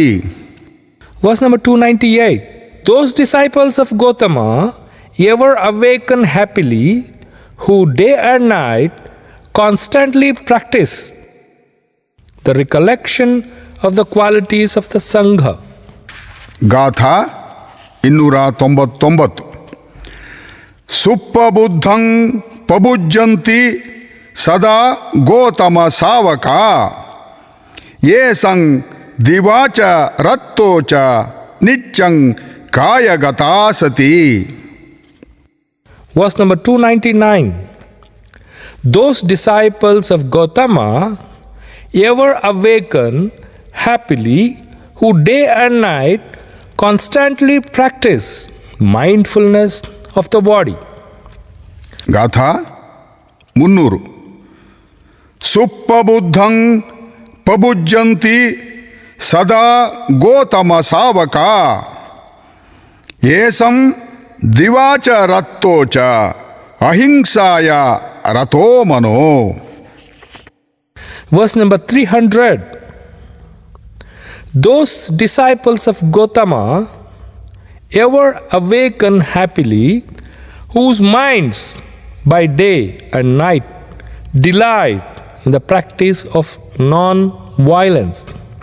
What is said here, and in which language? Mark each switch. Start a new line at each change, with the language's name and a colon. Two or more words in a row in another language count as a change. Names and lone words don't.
English: Verse number 298. Those disciples of Gautama ever awaken happily, who day and night constantly practice the recollection of the qualities of the Sangha.
Pali: ಗಾಥಾ 299. ಸುಪ್ಪಬುದ್ಧಂ ಪಬುಜ್ಜಂತಿ ಸದಾ ಗೋತಮ ಸಾವಕ ಏಸಂ ದಿವಾಚ ರತ್ತೋಚ ನಿಚ್ಚಂ ಕಾಯಗತಾ ಸತಿ.
English: Verse number 299. Those disciples of Gautama ever awaken happily, who day and night constantly practice mindfulness of the body.
Pali: ಗಾಥಾ 300. ಸುಪ್ಪಬುದ್ಧಂ ಪಬುಜ್ಜಂತಿ ಸದಾ ಗೋತಮ ಸಾವಕ ಏಸಂ ದಿವಾಚ ರತ್ತೋಚ ಅಹಿಂಸಾಯ ರಥೋ ಮನೋ.
English: Verse number 300. Those disciples of Gautama ever awaken happily, whose minds by day and night delight in the practice of non-violence.